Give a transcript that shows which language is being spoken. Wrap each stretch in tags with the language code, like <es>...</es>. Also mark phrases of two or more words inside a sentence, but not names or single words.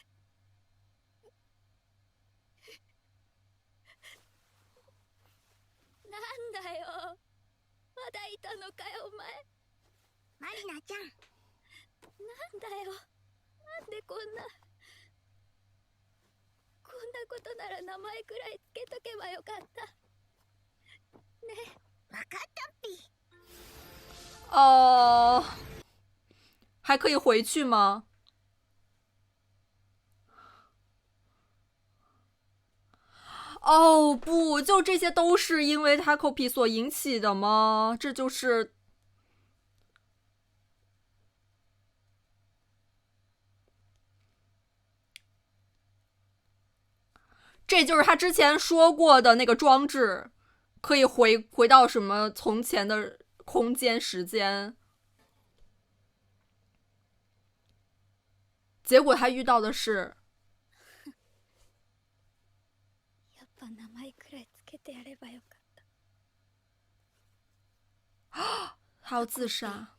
<ja>なんだよ、まだいたのかよお前。マリナちゃん。なんだよ、なんでこんなことなら名前くらいつけとけばよかった。ねえ、わかったっぴ。</ja> <zh>哦，还可以回去吗？哦不，就这些都是因为 Takopi 所引起的吗？这就是他之前说过的那个装置，可以回到什么从前的空间时间。结果他遇到的是，</zh> <ja>やっぱ名前くらいつけてやればよかった。</ja> <zh>他要自杀。</zh>